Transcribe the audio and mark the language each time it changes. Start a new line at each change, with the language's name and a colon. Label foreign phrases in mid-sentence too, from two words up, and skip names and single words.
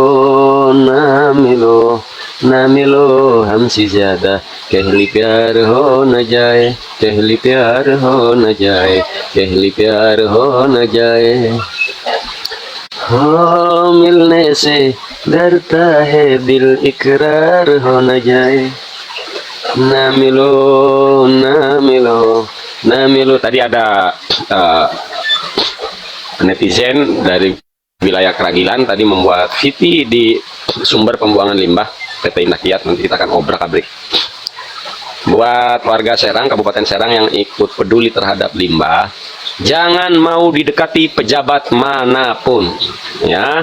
Hindi: ना मिलो ना मिलो हमसे ज्यादा कहली प्यार हो न जाए कहली प्यार हो न जाए कहली प्यार हो न जाए हो मिलने से डरता है दिल इकरार हो न जाए ना मिलो ना मिलो ना मिलो.
Indonesian: Tadi ada netizen dari wilayah Keragilan tadi membuat VT di sumber pembuangan limbah PT Indah Kiat. Nanti kita akan obrak-abrik. Buat warga Serang, Kabupaten Serang yang ikut peduli terhadap limbah, jangan mau didekati pejabat manapun ya.